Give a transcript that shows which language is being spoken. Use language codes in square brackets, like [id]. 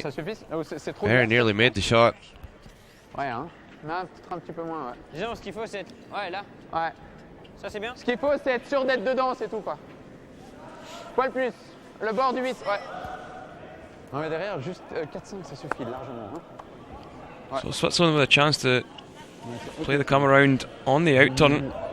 [en] Very nearly made the shot. [fr] Ouais, hein. Non, peut-être un petit peu moins, ouais. Disons, ce qu'il faut, c'est... Ouais, là. Ouais. Ça, c'est bien. Ce qu'il faut, c'est être sûr d'être dedans, c'est tout, quoi. Poil plus. Le bord du 8, ouais. Non, mais derrière, juste 4-5, ça suffit largement. Hein. Ouais. [en] So Switzerland with a chance to play the come around on the out turn.